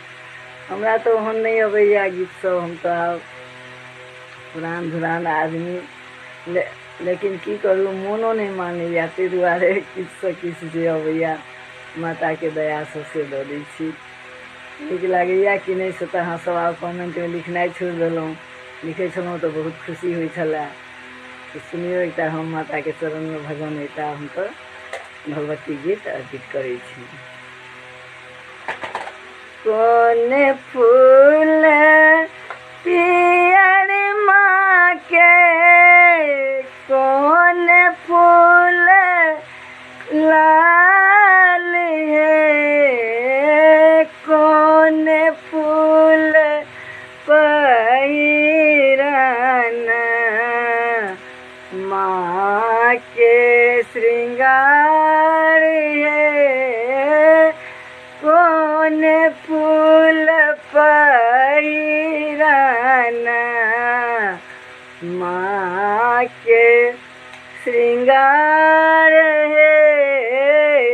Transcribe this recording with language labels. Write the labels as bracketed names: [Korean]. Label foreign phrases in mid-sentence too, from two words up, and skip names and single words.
[Maithili] हमरा तो ओहन नहीं अबैया गीत सब, हम तो पुरान धुरान आदमी, लेकिन की करूँ मोनो नहीं मानैया, ताहि दुआरे किछु जे अबैया माता के दया से दऽ दै छी। नीक लागैया कि नहीं से तो अहाँ सब आब कमेंट में लिखनाइ छोड़ि देलहुँ। लिखै छलहुँ तो बहुत खुशी होइ छलै। तो सुनियो एक हम माता के चरण में भजन एक हम तो भगवती गीत अर्पित करै छी। कौन फूल पियर माँ के, कौन फूल लाल है, कौन फूल पहिराना माँ के श्रृंगार है, कौन फूल पहिराना माँ के श्रृंगार है।